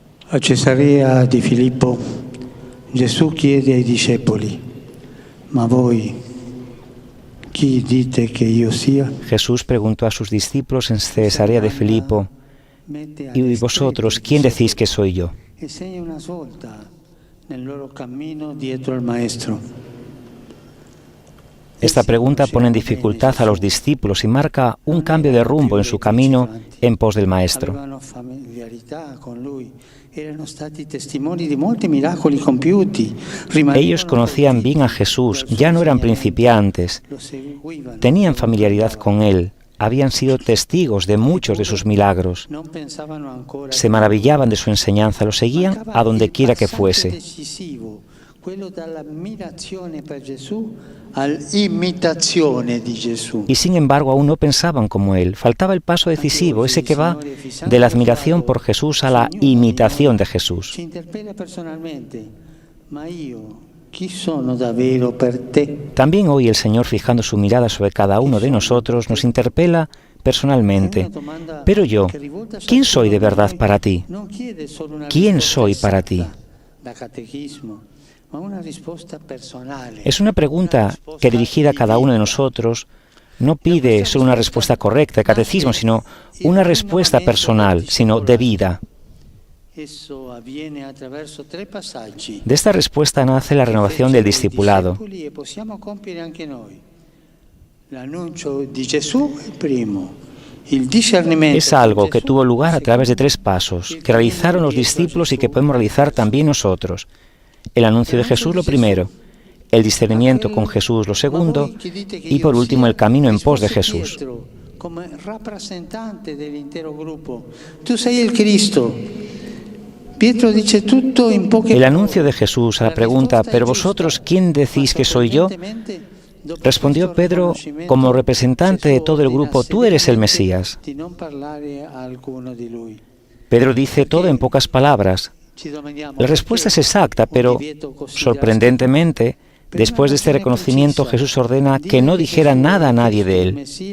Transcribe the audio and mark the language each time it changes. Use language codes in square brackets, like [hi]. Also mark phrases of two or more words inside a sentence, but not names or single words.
[it] A Cesarea di Filippo, Gesù chiede ai discepoli: Ma voi, chi dite che io sia? [es] Jesús preguntó a sus discípulos en Cesarea de Filipo: ¿Y vosotros, quién decís que soy yo? [it] E segna una svolta nel loro cammino dietro al Maestro. [es] Esta pregunta pone en dificultad a los discípulos y marca un cambio de rumbo en su camino en pos del Maestro. [it] Avevano familiarità con lui, erano stati testimoni di molti miracoli compiuti. [es] Ellos conocían bien a Jesús, ya no eran principiantes, [it] Lo seguivano. [es] tenían familiaridad con Él, habían sido testigos de muchos de sus milagros, [it] Non pensavano ancora [es] se maravillaban de su enseñanza, lo seguían a donde quiera que fuese. [it] decisivo, quello dall'ammirazione per Gesù all'imitazione di Gesù. [es] Y sin embargo aún no pensaban como Él. Faltaba el paso decisivo, ese que va de la admiración por Jesús a la imitación de Jesús. [it] Ci interpella personalmente, ma io chi sono davvero per te? [es] También hoy el Señor, fijando su mirada sobre cada uno de nosotros, nos interpela personalmente. Pero yo, ¿quién soy de verdad para ti? [it] Non chiede solo una [es] ¿Quién [it] risposta [es] soy para ti? [it] da catecismo, ma una risposta personale. [es] Es una pregunta que, dirigida a cada uno de nosotros, no pide solo una respuesta correcta de catecismo, sino una respuesta personal, sino de vida. [it] Esso avviene attraverso 3 passaggi. [es] De esta respuesta nace la renovación del discipulado. [it] E possiamo compiere anche noi. L'annuncio di Gesù è il primo. Il discernimento [es] Es algo que tuvo lugar a través de 3 pasos, que realizaron los discípulos y que podemos realizar también nosotros. El anuncio de Jesús lo primero, el discernimiento con Jesús lo segundo, y por último el camino en pos de Jesús. [it] Come rappresentante dell'intero gruppo. Tu sei il Cristo. Pietro dice tutto in poche [es] El anuncio de Jesús a la pregunta, ¿pero vosotros quién decís que soy yo?, respondió Pedro como representante de todo el grupo: tú eres el Mesías. Pedro dice todo en pocas palabras. La respuesta es exacta, pero sorprendentemente, después de este reconocimiento, Jesús ordena que no dijera nada a nadie de él.